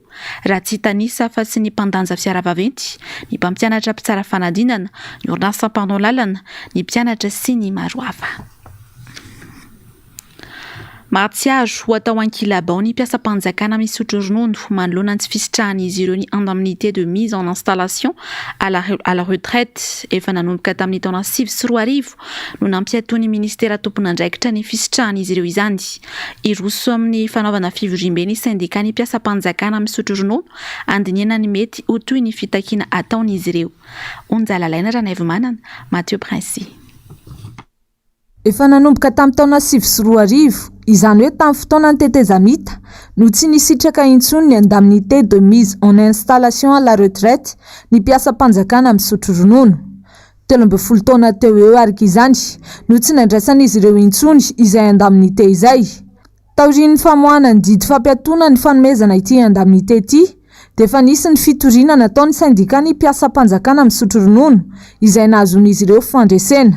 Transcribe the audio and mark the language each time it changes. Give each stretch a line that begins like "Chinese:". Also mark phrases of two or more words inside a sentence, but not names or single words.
Malagasy: Raha tsy tanisa fa sy ny mpandanja fiaravaventy, ny mpampianatra mpitsara fanadinana, ny orinasa mpandao lalana, ny mpianatra sy ny maro hafa. Mahatsiaro ho atao ankilabao ny mpiasam-panjakana misotro ronono manoloana ny tsy fisitrahan'izy ireo ny
French: indemnité de mise en installation à la retraite
Malagasy: efa nanomboka tamin'ny taona 2024 no nampiatoa ny ministera tompon'andraikitra ny fisitrahan'izy ireo izany. Iroso amin'ny fanaovana fivoriam-be ny syndika ny mpiasam-panjakana misotro ronono andiniana ny mety ho toy ny fitakiana ataon'izy ireo. Onjalalaina Ranaivomanana, Mathieu Princy. Efa nanomboka tamin'ny taona 2024 izany hoe tamin'ny fotoana ny tetezamita no tsy nisitraka intsony ny
French: indemnité de mise en installation à la retraite
Malagasy: ny mpiasam-panjakana misotro ronono. 13 taona teo eo araka izany no tsy nandraisan'izy ireo intsony izay indemnité izay. Taorian'ny famoahana ny didy fampiatoana ny fanomezana ity indemnité ity dia efa nisy ny fitoriana nataon'ny syndika ny mpiasam-panjakana misotro ronono izay nahazon'izy ireo fandresena.